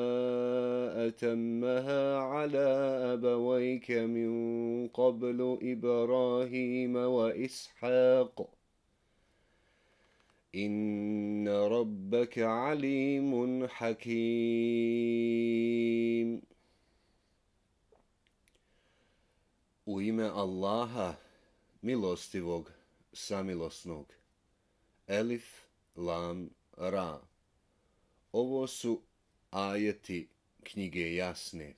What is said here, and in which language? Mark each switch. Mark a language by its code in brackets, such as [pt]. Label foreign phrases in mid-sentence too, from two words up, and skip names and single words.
[ar] أتمها على أبويك من قبل إبراهيم وإسحاق إن ربك عليم حكيم. [bs] U ime Allaha, milostivog, samilosnog. Elif, lam, ra. Ovo su ajeti knjige jasne.